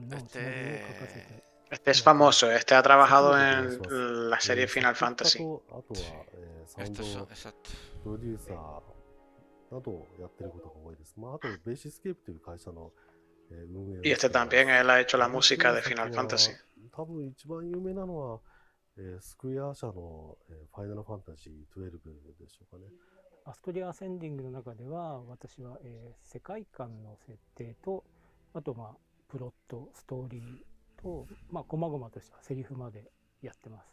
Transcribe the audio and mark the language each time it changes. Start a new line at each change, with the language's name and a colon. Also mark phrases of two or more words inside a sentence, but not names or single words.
Spanish: Este es famoso, este ha trabajado en la serie Final Fantasy. Estos son, exacto. Y este también, él ha hecho la música de Final Fantasy.
Japanese: スクエア社のファイナルファンタジー12でしょうかね。アストリア・アセンディングの中では私は、世界観の設定とあとプロットストーリーと細々としたセリフまでやってます。